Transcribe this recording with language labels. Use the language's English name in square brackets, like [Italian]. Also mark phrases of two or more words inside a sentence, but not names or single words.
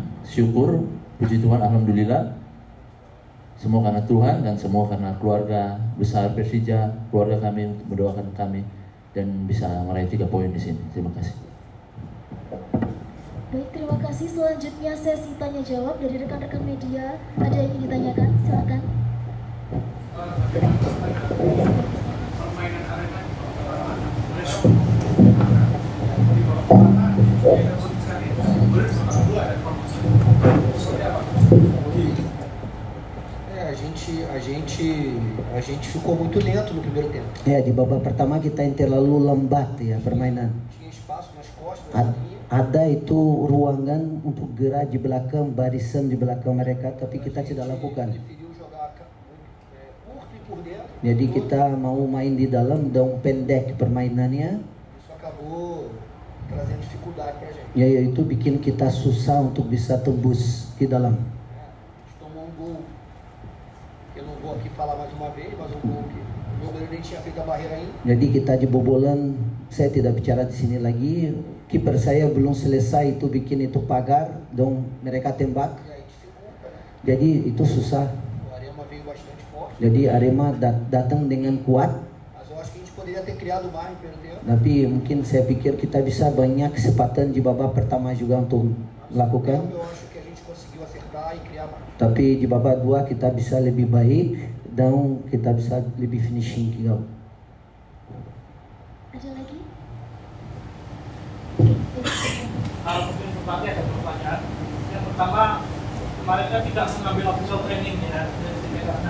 [Indonesian] Syukur, puji Tuhan, alhamdulillah. Semua karena Tuhan dan semua karena keluarga besar Persija, keluarga kami untuk mendoakan kami dan bisa meraih 3 poin di sini. Terima kasih. Baik, terima kasih. Selanjutnya sesi tanya jawab dari rekan-rekan media. Ada yang ingin ditanyakan? Silakan. Permainan Arema [Portuguese] A gente ficou muito lento no primeiro tempo. [Indonesian] Ya di babak pertama kita yang terlalu lambat ya permainan. [Portuguese] Tinha espaço nas costas da linha. [Indonesian] Ada itu ruangan untuk gerak di belakang, barisan di belakang mereka, tapi kita tidak lakukan. [Portuguese] Preferiu jogar curto e por dentro. [Indonesian] Jadi kita mau main di dalam, dong pendek permainannya. [Portuguese] Isso acabou trazendo dificuldade pra gente. [Indonesian] Ya itu bikin kita susah untuk bisa tembus di dalam. [Portuguese] A gente tomou um gol, que eu não vou aqui falar mais uma vez, mas um gol que o goleiro nem tinha feito a barreira ainda. [Indonesian] Jadi kita jebobolan, saya tidak bicara di sini lagi. Kiper saya belum selesai itu bikin itu pagar, dong mereka tembak. [Portuguese] E aí dificulta, né? [Indonesian] Jadi itu susah. [Portuguese] O Arema veio bastante forte, [Indonesian] Jadi Arema datang dengan kuat, [Portuguese] mas eu acho que a gente poderia ter criado mais no primeiro tempo. [Indonesian] tapi mungkin saya pikir kita bisa banyak kesempatan di babak pertama juga untuk lakukan. [Portuguese] Eu acho que a gente conseguiu acertar e criar mais. [Indonesian] Tapi di babak 2 kita bisa lebih baik dan kita bisa lebih finishing juga. Ada lagi? mungkin berbagai ada pertanyaan. Yang pertama, kemarin kan tidak mengambil [English] official training [Indonesian] ya dari tim Jakarta.